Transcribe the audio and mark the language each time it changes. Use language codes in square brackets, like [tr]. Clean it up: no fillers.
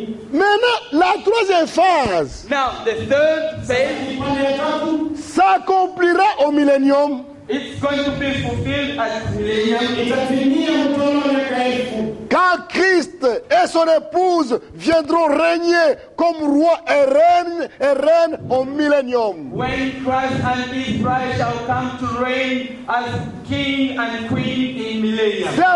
[fr] Maintenant, la troisième phase [en] Now, the third phase, [fr] s'accomplira au millénium. [en] it's going to be fulfilled at millennium. [fr] Quand Christ et son épouse viendront régner comme roi et reine au millénium. [en] When Christ and his bride shall come to reign as king and queen in millennium.